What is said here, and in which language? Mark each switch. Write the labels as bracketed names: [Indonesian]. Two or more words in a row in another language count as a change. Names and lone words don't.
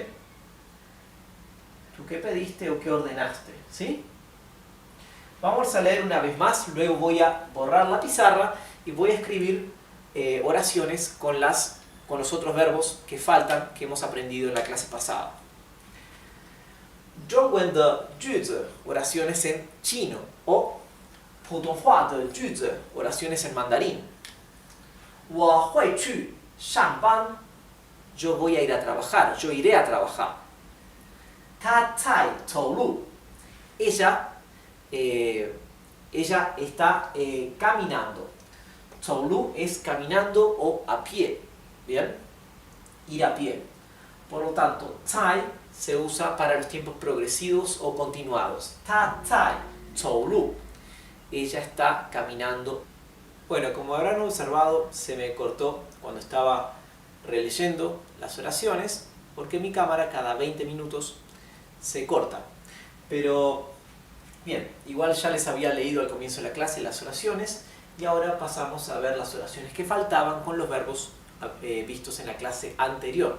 [Spanish] ¿Tú qué pediste o qué ordenaste? ¿Sí? Vamos a leer una vez más, luego voy a borrar la pizarra y voy a escribir oraciones con los otros verbos que faltan, que hemos aprendido en la clase pasada. [Chinese] 中文的句子 [Spanish] oraciones en chino o [Chinese] 普通话的句子 [Spanish] oraciones en mandarín. [Chinese] 我会去上班 [Spanish] yo voy a ir a trabajar, yo iré a trabajar. [Chinese] 她在走路 [Spanish] ella está caminando. 走路 es caminando o a pie, ¿bien? Ir a pie. Por lo tanto, 在 se usa para los tiempos progresivos o continuados. [Chinese] 她在走路 [Spanish] ella está caminando. Bueno, como habrán observado, se me cortó cuando estaba releyendo las oraciones, porque mi cámara cada 20 minutos se corta. Pero, bien, igual ya les había leído al comienzo de la clase las oraciones, y ahora pasamos a ver las oraciones que faltaban con los verbos vistos en la clase anterior.